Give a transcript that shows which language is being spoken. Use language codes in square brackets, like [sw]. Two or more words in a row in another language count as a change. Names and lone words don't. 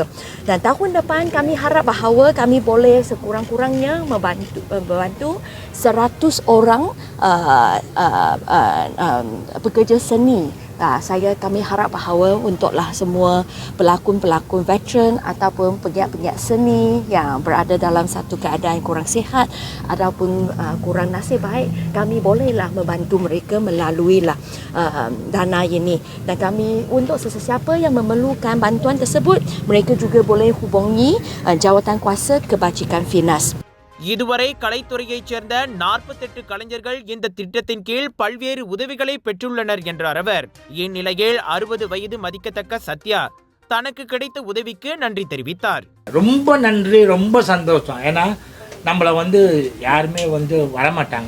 [ms] Dan tahun depan kami harap bahawa kami boleh sekurang-kurangnya membantu 100 orang pekerja seni Kami harap bahawa untuklah semua pelakon-pelakon veteran ataupun pegiat-pegiat seni yang berada dalam satu keadaan kurang sihat ataupun kurang nasib baik, kami bolehlah membantu mereka melaluilah dana ini. Dan kami untuk sesiapa yang memerlukan bantuan tersebut, mereka juga boleh hubungi jawatan kuasa kebajikan Finas. [ta] இதுவரை கலைத்துறையைச் சேர்ந்த 48 கலைஞர்கள் இந்த திட்டத்தின் கீழ் பல்வேறு உதவிகளை பெற்றுள்ளனர் என்றார் அவர். இந்நிலையில் 60 வயது மதிக்கத்தக்க சத்யா தனக்கு கிடைத்த உதவிக்கு நன்றி தெரிவித்தார். ரொம்ப நன்றி, ரொம்ப சந்தோஷம். ஏன்னா நம்மளை யாருமே வரமாட்டாங்க.